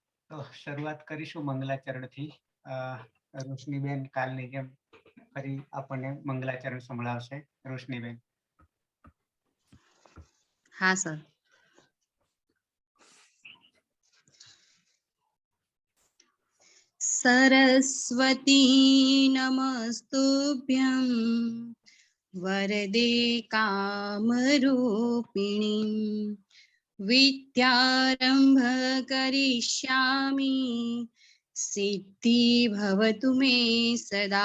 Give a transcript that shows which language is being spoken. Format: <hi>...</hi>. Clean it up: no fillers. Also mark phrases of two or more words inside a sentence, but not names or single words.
<gu>તો શરૂઆત કરીશું મંગલાચરણથી. રોશનીબેન કાલની જેમ ફરી આપણને મંગલાચરણ સંભળાવશે. રોશનીબેન.</gu> <hi>हाँ सर.</hi> <sa>सरस्वती नमस्तुभ्यं वरदे कामरूपिणी विद्यारंभ करिष्यामि सिद्धि भवतु मे सदा।</sa>